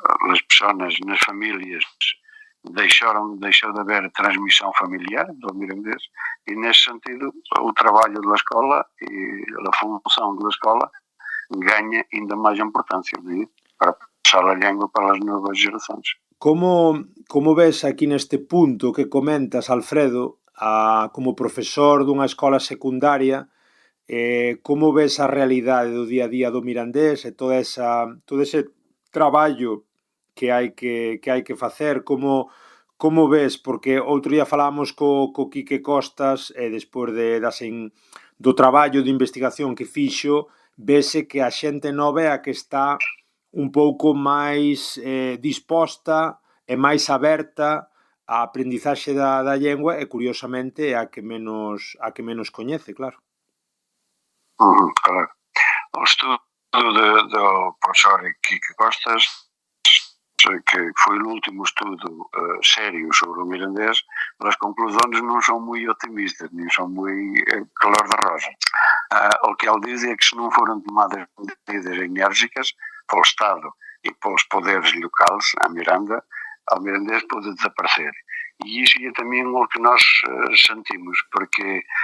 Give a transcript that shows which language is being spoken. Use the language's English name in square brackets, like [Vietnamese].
[Portuguese] as pessoas nas famílias deixou de haver transmissão familiar do mirandês, e nesse sentido o trabalho da escola e a função da escola ganha ainda mais importância, né? Para passar a língua para as novas gerações. [Galician] Como ves aquí neste punto que comentas, Alfredo, como profesor dunha escola secundaria, como ves a realidade do día a día do mirandés e todo ese traballo que hai que facer, como ves, porque outro día falábamos co Quique Costas e despois do traballo de investigación que fixo, vese que a xente nova é a que está un pouco máis disposta e máis aberta a aprendizaxe da lengua, e curiosamente é a que menos coñece, claro. [Portuguese] Claro. O estudo do profesor Quique Costas, que foi o último estudo sério sobre o mirandés, as conclusões não são muito otimistas, nem são muito color de rosa. O que ele diz é que se não forem tomadas medidas enérgicas pelo Estado e pelos poderes locais, a Miranda, o mirandés pode desaparecer. E isso é também o que nós sentimos, porque